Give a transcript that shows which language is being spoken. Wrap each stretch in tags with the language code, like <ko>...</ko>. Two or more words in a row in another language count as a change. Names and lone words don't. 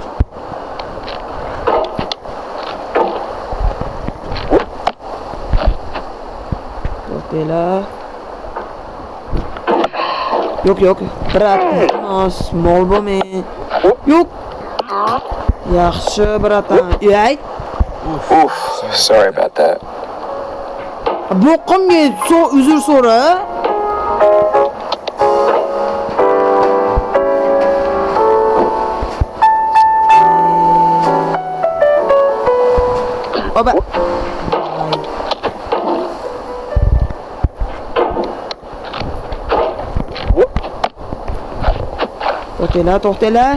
<uz>To'xtanglar. Yo'q. Brat, iltimos, mol bo'lmang. Yo'q. Yaxshi, bratan. Ey.</uz> <en>Oof, sorry about that.</en> <uz>Boqimga uzr so'ra. Oba. To'xtanglar.</uz>